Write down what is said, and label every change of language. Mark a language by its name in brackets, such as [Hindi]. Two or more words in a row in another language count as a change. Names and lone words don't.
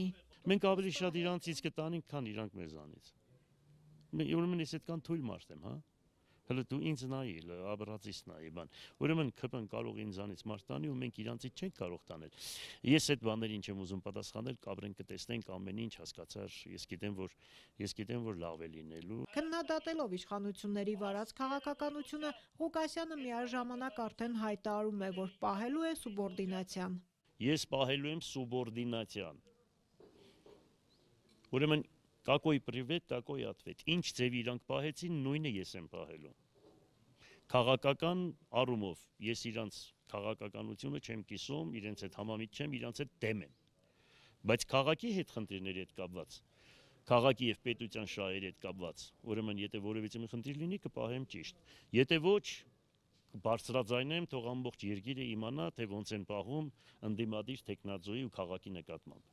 [Armenian] Մենք ավելի շատ իրանցից կտանենք, քան իրանք մեզանից։ Ուրեմն ես այդքան թույլ մարդ եմ, հա։ Հələ դու ինձ նայի, աբրացիս նայի բան։ Ուրեմն ՔՊ-ն կարող ինձանից մարդ տանի ու մենք իրանցից չենք կարող տանել։ Ես այդ բաներին չեմ ուզում պատասխանել, կապրենք կտեսնենք ամեն ինչ, հասկացար, ես գիտեմ, որ լավ է լինելու։ Քննադատելով իշխանությունների վարած քաղաքականությունը, Ղուկասյանը միաժամանակ արդեն հայտարարում է, որ պահելու է սուբորդինացիան։ Ես պահելու եմ սուբորդինացիան։ Ուրեմն [Russian] Какой привет, такой ответ։ [Armenian] Ինչ ձևի իրանք պահեցին, նույնը ես եմ պահելու։ Քաղաքական առումով ես իրանց քաղաքականությունը չեմ կիսում, իրենց հետ համամիտ չեմ, իրանց հետ դեմ եմ։ Բայց քաղաքի հետ խնդիրների հետ կապված, քաղաքի եւ պետության շահերի հետ կապված, ուրեմն եթե որևիցե մի խնդիր լինի, կպահեմ ճիշտ։ Եթե ոչ, բարձրաձայնեմ, թող ամբողջ երկիրը իմանա, թե ոնց են պահում ընդդիմադիր տեխնազոյի ու քաղաքի նկատմամբ։